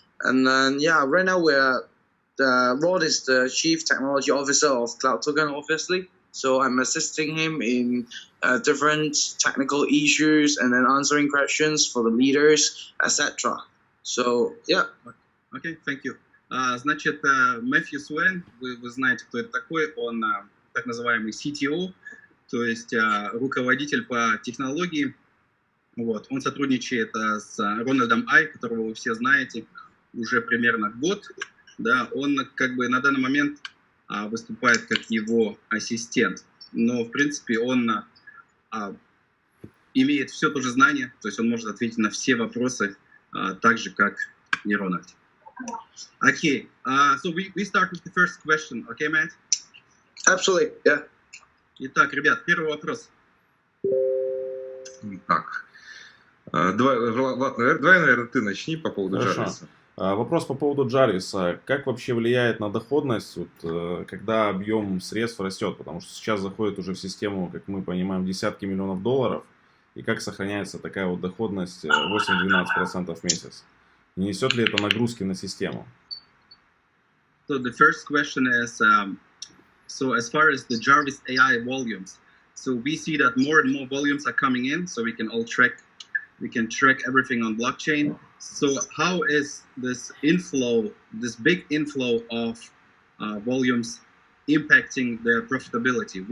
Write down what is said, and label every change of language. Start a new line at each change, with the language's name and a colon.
English: And then right now Rod is the Chief Technology Officer of Cloud Token, obviously. So I'm assisting him in different technical issues and then answering questions for the leaders, etc. So yeah. Okay, thank you.
Russian: Значит, Matthew Suen, вы знаете, кто это такой, он так называемый CTO, то есть руководитель по технологии. Вот. Он сотрудничает с Рональдом Ай, которого вы все знаете, уже примерно год. Да, он как бы на данный момент выступает как его ассистент, но в принципе он имеет все то же знание, то есть он может ответить на все вопросы так же, как и Рональд.
English: Okay, so we start with the first question, okay, Matt? Absolutely, yeah.
Russian: Итак, ребят, первый вопрос. Так. Влад, давай, наверное, ты начни по поводу Jarvis. Вопрос по поводу Jarvis. Как вообще влияет на доходность, когда объем средств растет? Потому что сейчас заходит уже в систему, как мы понимаем, десятки миллионов долларов. И как сохраняется такая вот доходность 8-12% в месяц? Не несет ли это нагрузки на систему?
English: So the first question is, so as far as the Jarvis AI volumes, so we see that more and more volumes are coming in, so we can track everything on blockchain. So how is this big inflow of volumes impacting the profitability?